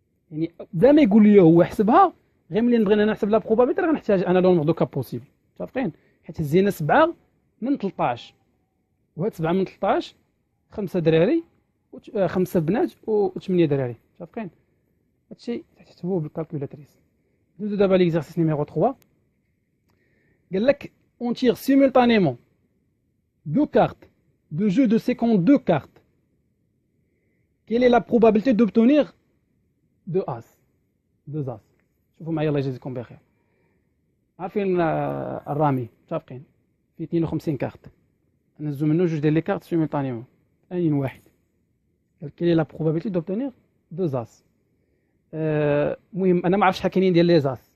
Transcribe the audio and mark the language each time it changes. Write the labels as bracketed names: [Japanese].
[Arabic] يعني بلا ما يقول لي هو حسبها غير ملي نبغي نحسب لا بروبابيلتي راه غنحتاج انا [French] لو نومبر دو كا بوسيبل [Arabic] متفقين. حيت هزينا 7 من 13 وهاد 7 من 13 5 دراري 5 بنات و8 دراري متفقين. هادشي تحسبوه بالكالكولاتريس. ندوزو دابا ليكزارسيس نيميرو 3. [French] قال لك on tire simultanément 2 cartes de jeu de 52 cartes. Quelle est la probabilité d'obtenir 2 as 2 as. [Arabic] شوفوا معايا الله يجازيكم بخير. عارفين الرامي متفقين في 52 كارت نهزو منه جوج ديال لي كارت سيمولطانيمون ان واحد. كاين [French] لا بروبابيلتي دوبتونير 2 اس. [Arabic] المهم انا ما عرفتش شحال كاينين ديال لي زاس.